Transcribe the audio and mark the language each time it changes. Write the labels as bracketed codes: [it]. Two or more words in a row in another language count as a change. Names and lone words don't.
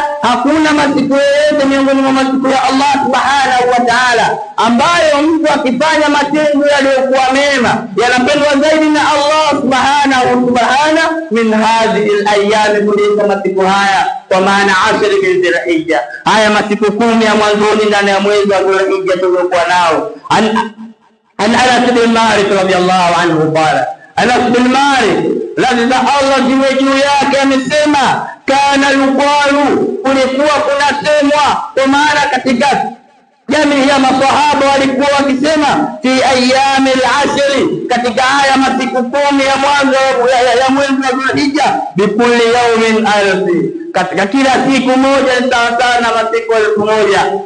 [sw] Hakuna masiku yoyote miongoni mwa masiku ya Allah [ar] سبحانه وتعالى [sw] ambayo mtu akifanya matendo yaliyokuwa mema yanapendwa zaidi na Allah [ar] سبحانه من هذه الأيام, [sw] kuliko masiku haya, kwa maana 10 min Dhulhijja, haya masiku 10 ya mwanzoni ndani ya mwezi wa Dhulhijja tuliokuwa nao. [ar] عن أنس بن مالك رضي الله عنه قال, [sw] Anas bin Malik radhi za Allah ziwe juu yake amesema, [ar] كان يقال, [sw] kulikuwa kunasemwa, kwa maana katika jamii ya masahaba walikuwa wakisema, [ar] في أيام العشر, [sw] katika haya masiku 10 ya mwanzo ya mwezi wa Dhulhijja, [ar] بكل يوم ألف, [sw] katika kila siku moja ni sawa na masiku 1000.